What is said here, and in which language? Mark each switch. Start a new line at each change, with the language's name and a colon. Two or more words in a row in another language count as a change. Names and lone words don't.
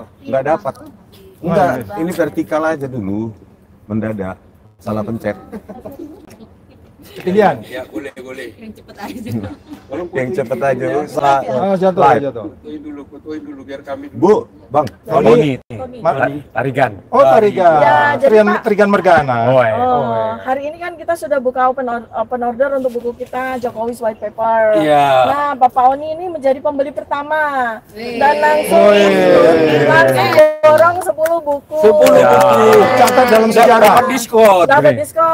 Indonesian: Nggak dapat. Enggak, ini vertikal aja dulu. Mendadak. Salah pencet. Pilihan. Ya boleh. Yang cepet aja. Yang cepet aja Bu. Jatuh. Fotoin dulu biar kami. Bu, Bang. Tony. Tarigan. Oh, Tarigan. Ya, jadi Pak. Tarigan Mergana. Hari ini kan kita sudah buka
English: open order
Indonesian: untuk buku kita Jokowi's White Paper. Iya. Nah, Bapak Oni ini menjadi pembeli pertama dan langsung dorong 10 buku. 10 buku. Catat dalam sejarah. Dapat diskon.